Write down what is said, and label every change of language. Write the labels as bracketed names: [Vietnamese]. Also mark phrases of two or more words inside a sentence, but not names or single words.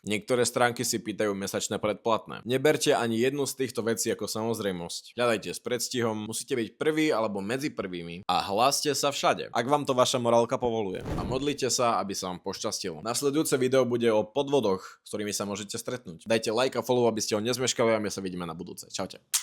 [Slovak] Niektoré stránky si pýtajú mesačné predplatné. Neberte ani jednu z týchto vecí ako samozrejmosť. Hľadajte s predstihom, musíte byť prvý alebo medzi prvými a hláste sa všade, ak vám to vaša morálka povoluje. A modlite sa, aby sa vám pošťastilo. Nasledujúce video bude o podvodoch, s ktorými sa môžete stretnúť. Dajte like a follow, aby ste ho nezmeškali a my sa vidíme na budúce. Čaute.